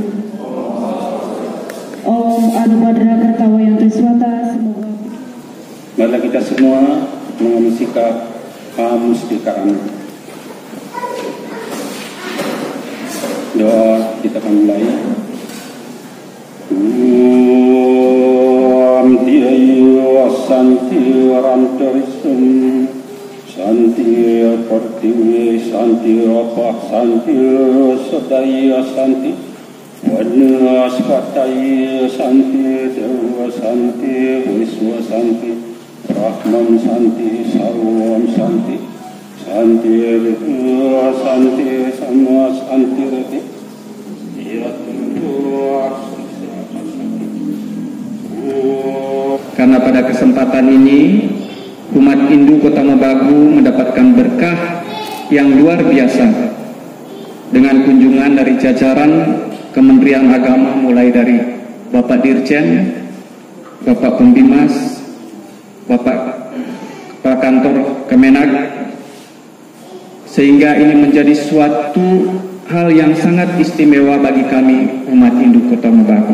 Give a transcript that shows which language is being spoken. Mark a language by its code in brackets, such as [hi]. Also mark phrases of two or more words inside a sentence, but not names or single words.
[sa] Om Adubadra Kartawayanto Swata. [id] Semoga Marilah kita semua mengambil sikap mustika. Doa kita akan mulai. [sa] Om Tiayu Santi Rantarisum Santi Pertiwi Santi Rapak Santi Sodaya Santi Vanaspataya Santi Dewa Santi Wiswa Santi Brahman Santi Sarvam Santi Santi Vidya Santi Sama Santi Rati [id] Karena pada kesempatan ini umat Hindu Kota Mobagu mendapatkan berkah yang luar biasa dengan kunjungan dari jajaran Kementerian Agama, mulai dari Bapak Dirjen, Bapak Pembimas, Bapak Kepala Kantor Kemenag, sehingga ini menjadi suatu hal yang sangat istimewa bagi kami umat Hindu Kota Mobagu.